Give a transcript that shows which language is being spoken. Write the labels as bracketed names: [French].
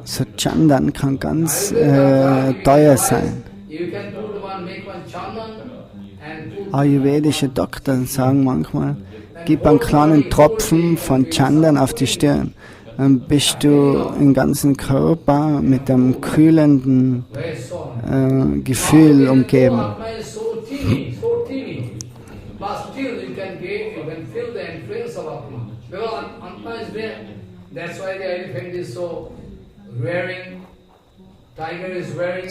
[German] So Chandan kann ganz teuer sein. [English] You can put one, make one Chandan and put [German] Ayurvedische Doktoren sagen manchmal, gib einen kleinen Tropfen von Chandan auf die Stirn. Dann bist du im ganzen Körper mit einem kühlenden [English] very soft. [German] Gefühl umgeben. [English] Atma is so teeny. But still you can feel the influence of Atma. Because Atma is there. That's why the elephant is so rearing, tiger is rearing,